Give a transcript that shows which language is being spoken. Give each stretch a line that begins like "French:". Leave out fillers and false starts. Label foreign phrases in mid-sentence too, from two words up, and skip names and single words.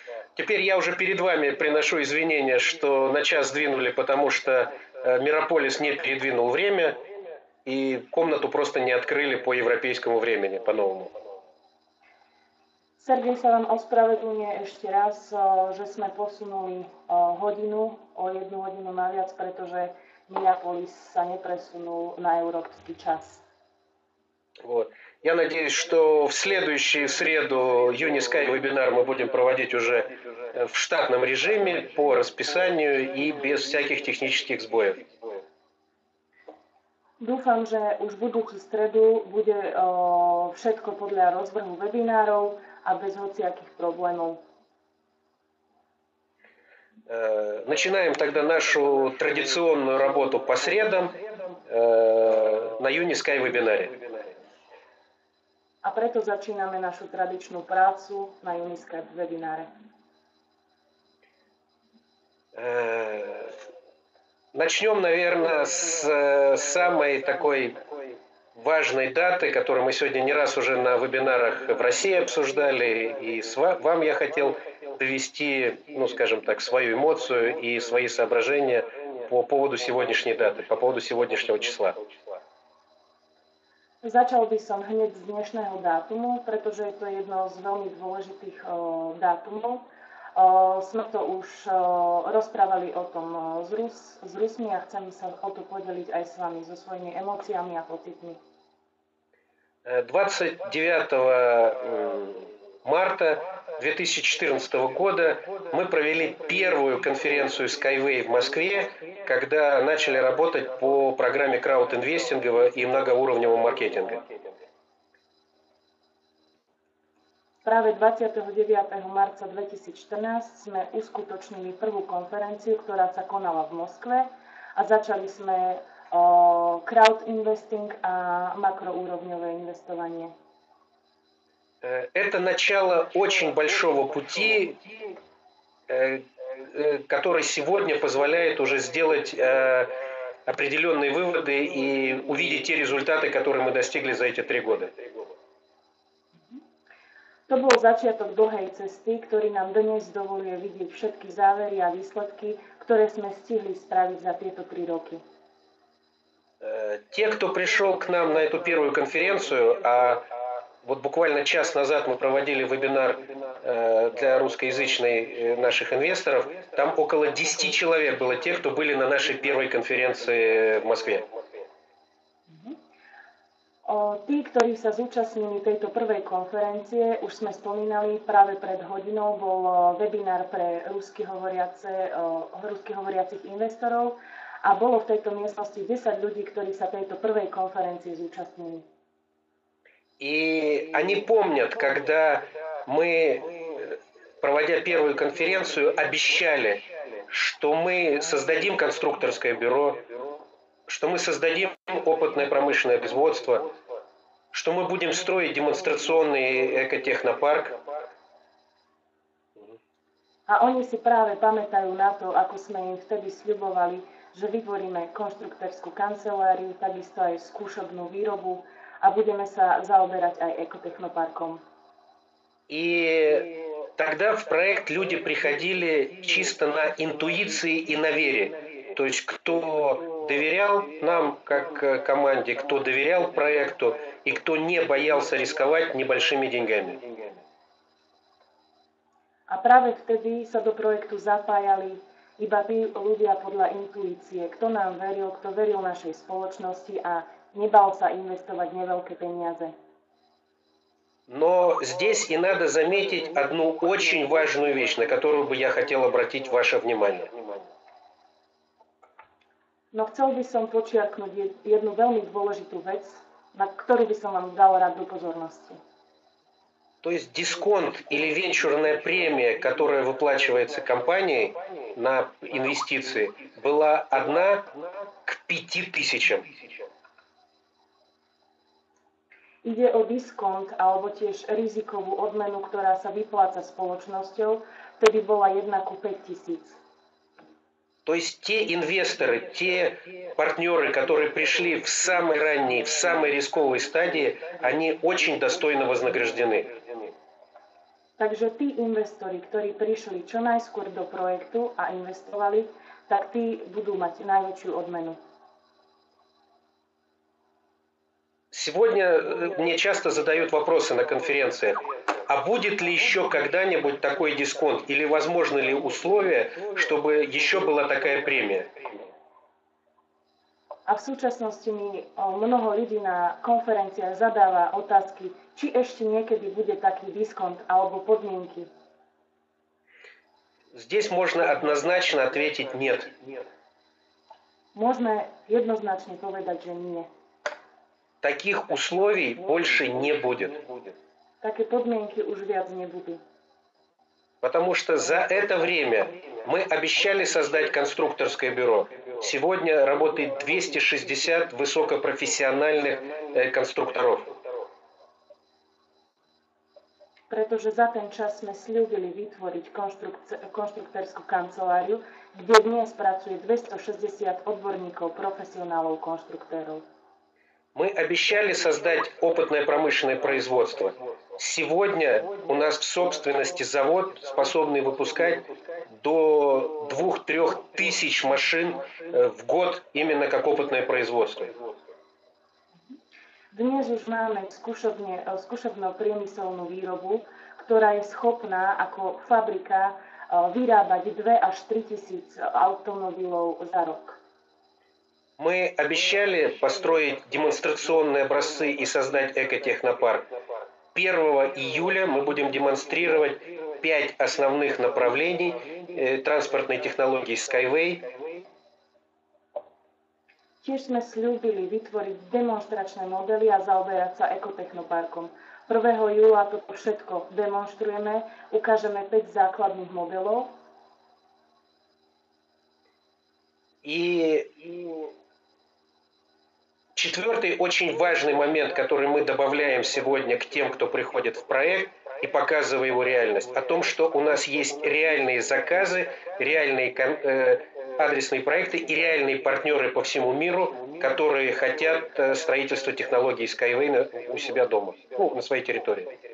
Russian: Теперь я уже перед вами приношу извинения, что на час сдвинули, потому что Мирополис не передвинул время, и комнату просто не открыли по европейскому времени, по-новому.
Slovak: Sergej sa vám ospravedlňuje ešte raz, že sme posunuli hodinu o 1 hodinu naviac, pretože Minneapolis sa nepresunul na európsky čas.
Russian: Вот. Я надеюсь, что в следующую среду Unisky вебинар мы будем проводить уже в штатном режиме, по расписанию и без всяких технических сбоев.
Slovak: Dúfam, že už v budúcu stredu bude všetko podľa rozvrhu webinárov a без hociakých problémov.
Russian: Начинаем тогда нашу традиционную работу по средам на Unisky вебинаре.
Slovak: A preto začíname našu tradičnú prácu na Unisky webináre.
Russian: Начнем, наверное, с самой такой важной даты, которую мы сегодня не раз уже на вебинарах в России обсуждали, и вам я хотел довести, ну, скажем так, свою эмоцию и свои соображения по поводу сегодняшней даты, по поводу сегодняшнего числа.
Slovak: Začal by som hneď z dnešného dátumu, pretože je to jedno z veľmi dôležitých dátumov. Sme to už rozprávali o tom s Rusmi a chcem sa o to podeliť aj s vami, so svojimi emóciami a pocitmi.
Russian: 29 марта 2014 года мы провели первую конференцию Skyway в Москве, когда начали работать по программе краудинвестинга и многоуровневого маркетинга.
Slovak: Práve 29. marca 2014 sme uskutočnili prvú konferenciu, ktorá sa konala v Moskve a začali sme
English: crowd investing
Slovak: a makroúrovňové investovanie.
Russian: Это начало очень большого пути, который сегодня позволяет уже сделать определенные выводы и увидеть те результаты, которые мы достигли за эти 3 года.
Slovak: To bol začiatok dlhej cesty, ktorý nám dnes dovoluje vidieť všetky závery a výsledky, ktoré sme stihli spraviť za tieto 3 roky.
Russian: Те, кто пришел к нам на эту первую конференцию, а вот буквально час назад мы проводили вебинар для русскоязычных наших инвесторов, там около 10 человек было тех, кто были на нашей первой конференции в Москве.
Slovak: Tí, ktorí sa zúčastnili tejto prvej konferencie, už sme spomínali, práve pred hodinou bol webinár pre rusky hovoriacich investorov a bolo v tejto miestnosti 10 ľudí, ktorí sa tejto prvej konferencie zúčastnili.
Russian: И они помнят, когда мы, проводя первую конференцию, обещали, что мы создадим конструкторское бюро, что мы создадим опытное промышленное производство, что мы будем строить демонстрационный экотехнопарк.
Slovak: A oni si práve pamätajú na to, ako sme im vtedy sľubovali, že vytvoríme konštruktorskú kanceláriu, takisto aj skúšobnú výrobu a budeme sa zaoberať aj ekotechnoparkom.
Russian: И тогда в проект люди приходили чисто на интуиции и на вере. То есть кто доверял нам как команде, кто доверял проекту и кто не боялся рисковать небольшими деньгами.
Slovak: A práve vtedy sa do projektu zapájali iba tí ľudia podľa intuície, kto nám veril, kto veril našej spoločnosti a nebal sa investovať neveľké peniaze.
Russian: Но здесь и надо заметить одну очень важную вещь, на которую бы я хотел обратить ваше внимание.
Slovak: No chcel by som počiarknúť jednu veľmi dôležitú vec, na ktorú by som vám dal rád do pozornosti.
Russian: То есть дисконт или венчурная премия, которая выплачивается компанией на инвестиции, была 1 к 5000.
Slovak: Ide o diskont alebo tiež rizikovú odmenu, ktorá sa vypláca spoločnosťou, vtedy bola 1 ku 5000.
Russian: То есть те инвесторы, те партнеры, которые пришли в самой ранней, в самой рисковой стадии, они очень достойно вознаграждены.
Slovak: Takže tí investori, ktorí prišli čo najskôr do projektu a investovali, tak tí budú mať najväčšiu odmenu.
Russian: Сегодня мне часто задают вопросы на конференциях, а будет ли еще когда-нибудь такой дисконт или возможны ли условия, чтобы еще была такая премия?
Slovak: A v súčasnosti mi mnoho ľudí na konferenciách zadáva otázky, či ešte niekedy bude taký diskont alebo podmienky.
Russian: Здесь можно однозначно ответить «нет».
Slovak: Môžeme jednoznačne povedať, že nie.
Russian: Таких условий больше не будет.
Slovak: Také podmienky už viac nebudú.
Russian: Потому что за это время мы обещали создать конструкторское бюро. Сегодня работает 260 высокопрофессиональных конструкторов.
Slovak: Pretože za ten čas sme sľúbili vytvoriť konštruktorskú kanceláriu, kde dnes pracuje 260 odborníkov, profesionálov, konštruktérov.
Russian: Мы обещали создать опытное промышленное производство. Сегодня у нас в собственности завод, способный выпускать до 2-3 тысяч машин в год именно как опытное производство.
Slovak: Dnes už máme skúšobno-priemyselnú výrobu, ktorá je schopná ako fabrika vyrábať 2 až 3 tisíc automobilov za rok.
Russian: Мы обещали построить демонстрационные образцы и создать экотехнопарк. 1 июля мы будем демонстрировать 5 основных направлений транспортной технологии Skyway.
Slovak: Tiež sme sľúbili vytvoriť demonstračné modely a zaoberať sa ekotechnoparkom. 1. júla toto všetko demonstrujeme, ukážeme 5 základných modelov.
Russian: И четвертый очень важный момент, который мы добавляем сегодня к тем, кто приходит в проект и показывая его реальность, о том, что у нас есть реальные заказы, реальные адресные проекты и реальные партнеры по всему миру, которые хотят строительства технологий Skyway у себя дома, на своей территории.